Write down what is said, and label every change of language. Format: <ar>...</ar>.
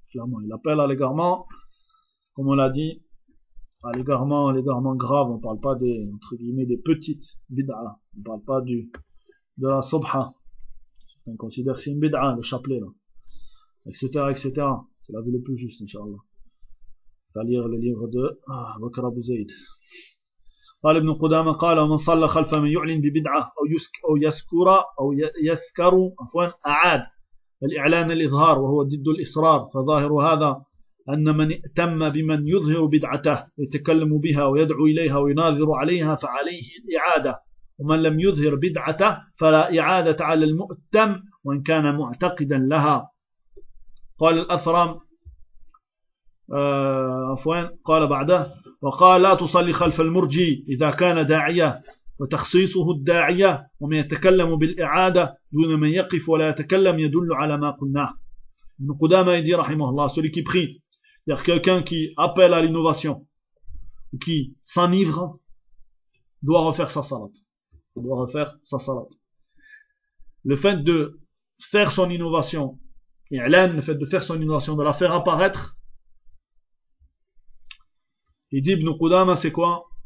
<fr>Clairement, il appelle à l'égarement, comme on l'a dit, à l'égarement grave, on parle pas des, entre guillemets, des petites bid'ah. On parle pas du, de la subha. On considère que c'est une bid'ah, le chapelet, là. Etc., etc. C'est la vie le plus juste, Inch'Allah. On va lire le livre de, Bakr Abu Zayd.</fr> <ar>قال ابن قدامة قال ومن صلى خلف من يعلن ببدعة أو يسك أو يسكر أو يسكر عفوا أعاد الإعلان الإظهار وهو ضد الإصرار فظاهر هذا أن من ائتم بمن يظهر بدعته يتكلم بها ويدعو إليها ويناظر عليها فعليه الإعادة ومن لم يظهر بدعته فلا إعادة على المؤتم وإن كان معتقدا لها قال الأثرم عفوا قال بعده وقال لا تصلي خلف المرجي إذا كان داعية وتخصيصه الداعية ومن يتكلم بالإعادة دون من يقف ولا يتكلم يدل على ما قلناه ابن قدامة يدي رحمه الله</ar> <fr>celui qui prie. C'est-à-dire quelqu'un qui appelle à l'innovation ou qui s'enivre doit refaire sa salate. Il doit refaire sa salate. Le fait de faire son innovation, et Hélène, le fait de faire son innovation, de la faire apparaître, il dit Ibn Qudama, c'est quoi?</fr>